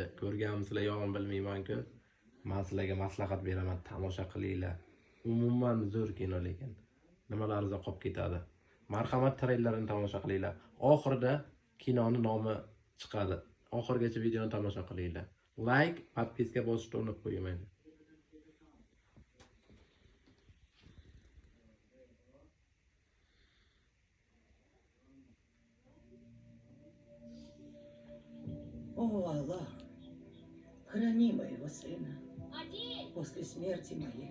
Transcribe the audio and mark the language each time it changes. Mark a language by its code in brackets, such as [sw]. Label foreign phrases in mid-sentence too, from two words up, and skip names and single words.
[uz] Ko'rganmisizlar yo'qmi bilmayman-ku. Men sizlarga maslahat beraman, tomosha qilinglar. Umuman zo'r kino lekin nimalarida qolib ketadi. Marhamat treylerini tomosha qilinglar. Oxirida kinoning nomi chiqadi. Oxirgacha videoni tomosha qilinglar. Like, podpiska bosishni unutib qo'ymang. [ru] О, Аллах, храни моего сына после смерти моей.